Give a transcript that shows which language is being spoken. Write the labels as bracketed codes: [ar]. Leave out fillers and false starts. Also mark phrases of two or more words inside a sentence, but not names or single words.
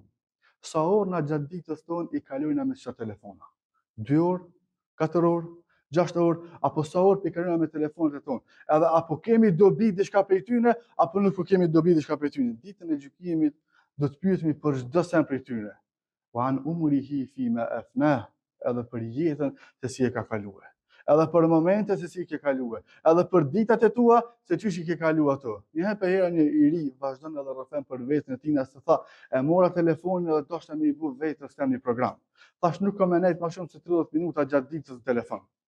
[sq] Sa orë na gjatë ditës tonë I kalojna me çfarë telefona? 2 orë, 4 orë, 6 orë, apo sa orë I kalojna me telefonat e tonë? Edhe apo kemi dobi diçka prej tyne, apo nuk kemi dobi diçka prej tyne? Ditën e gjykimit do të pyetemi për çdo sen prej tyne. [ar] وعن عمره فيما أفناه, [sq] edhe për jetën se si e ka kaluar. Edhe për momente se si ke kaluar, edhe për ditat e tua se çish I ke kaluar ato. Një herë për herë një I ri vazhdon edhe rrëfen për veten e tij, se tha, e mora telefonin edhe doshta me I bu vetes tem një program. Thash nuk kam nejt më shumë se 30 minuta gjatë ditës në telefon.